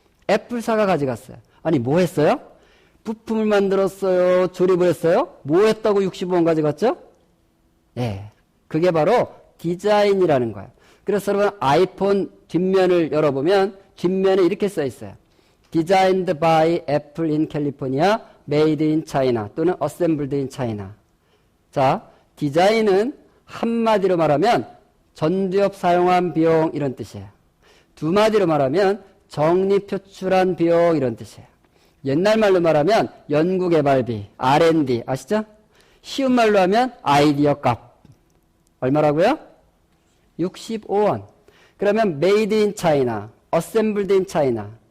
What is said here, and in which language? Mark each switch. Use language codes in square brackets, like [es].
[ko] 애플사가 가져갔어요. 아니, 뭐 했어요? 부품을 만들었어요? 조립을 했어요? 뭐 했다고 65원 가져갔죠? 네. 그게 바로 디자인이라는 거예요. 그래서 여러분 아이폰 뒷면을 열어보면 뒷면에 이렇게 써 있어요. [en] Designed by Apple in California, Made in China [ko] 또는 [en] Assembled in China. [ko] 자, 디자인은 한마디로 말하면 전두엽 사용한 비용 이런 뜻이에요. 두 마디로 말하면 정리표출한 비용 이런 뜻이에요. 옛날 말로 말하면 연구개발비, R&D 아시죠? 쉬운 말로 하면 아이디어 값. 얼마라고요? 65원. 그러면 [en] made in China, assembled in China.